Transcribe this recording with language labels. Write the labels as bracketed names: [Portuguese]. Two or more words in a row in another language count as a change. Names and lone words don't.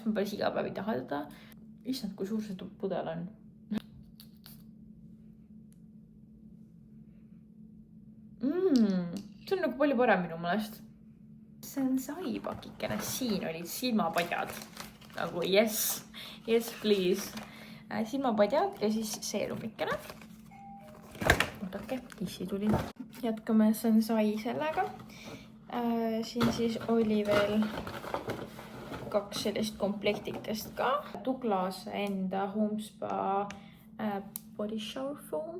[Estonian] Ma päris iga päev ei taha teda. Issand, kui suur see pudel on. See on nagu palju parem minu mõelest. See on saipakikene. Siin olid silmapadjad. [English] Nagu yes please. [Estonian] Silmapadjad ja siis seerumikene. Ootake, kissi tuli. Jätkame Sensai sellega. Siin siis oli veel 2 sellist komplektikest ka. Douglas enda Homespa Body Shower Foam.